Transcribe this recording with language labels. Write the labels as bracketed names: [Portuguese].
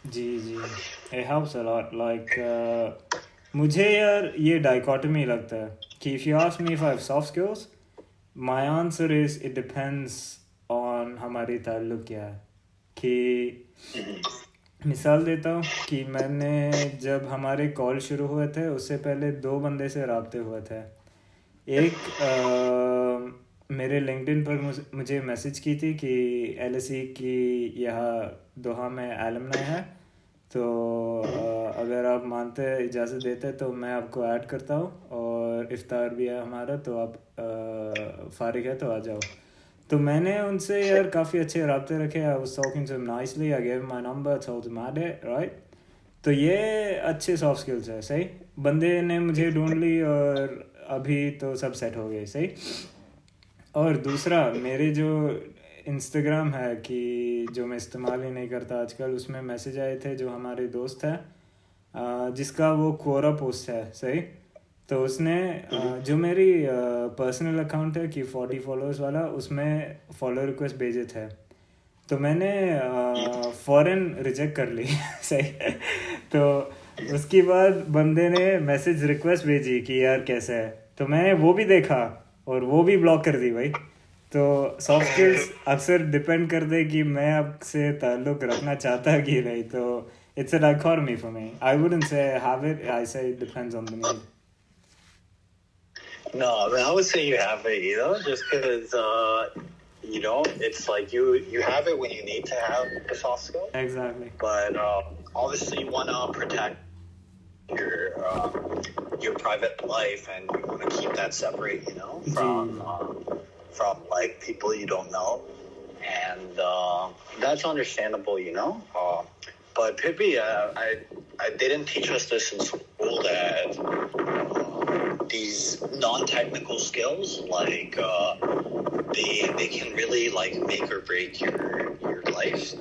[Hindi] Ji, [English] it helps a lot. Like [Hindi] मुझे यार ये [English] dichotomy [Hindi] लगता है कि [English] if you ask me if I have soft skills, my answer is it depends on [Hindi] हमारी ताल्लुक क्या है. कि मिसाल देता हूँ कि मैंने जब हमारे कॉल शुरू हुए थे उससे पहले 2 बंदे से राब्ते हुए थे. एक मेरे लिंक्डइन पर मुझे मैसेज की थी कि LSE की यहाँ दोहा में एलुमनाई है, तो अगर आप मानते इजाज़त देते तो मैं आपको ऐड करता हूँ, और इफ्तार भी है हमारा, तो आप फारिग है तो आ जाओ. तो मैंने उनसे यार काफ़ी अच्छे राब्ते रखे. [English] I was talking to him nicely, I gave him my number, told him add it, right? [Hindi] तो ये अच्छे सॉफ्ट स्किल्स है. सही, बंदे ने मुझे ढूंढ ली और अभी तो सब सेट हो गए. सही. और दूसरा, मेरे जो इंस्टाग्राम है कि जो मैं इस्तेमाल ही नहीं करता आजकल, उसमें मैसेज आए थे जो हमारे दोस्त है जिसका वो कोरा पोस्ट है. सही. तो उसने जो मेरी पर्सनल अकाउंट है कि 40 फॉलोअर्स वाला, उसमें फॉलो रिक्वेस्ट भेजे थे. तो मैंने फ़ौरन रिजेक्ट कर ली. सही. तो उसके बाद बंदे ने मैसेज रिक्वेस्ट भेजी कि यार कैसा है, तो मैंने वो भी देखा और वो भी ब्लॉक कर दी भाई. तो सॉफ्ट स्किल्स अक्सर डिपेंड कर दे कि मैं आपसे ताल्लुक़ रखना चाहता कि नहीं. तो [English] it's a dichotomy for me. I wouldn't say have it, I say it depends on the need. No, I mean, I would say you have it, just because, it's like you have it when you need to have the soft skill. Exactly. But obviously you want to protect your private life, and you want to keep that separate, from like people you don't know, and that's understandable, But Pippi, I didn't teach us this in school, that these non-technical skills, like they can really like make or break your life.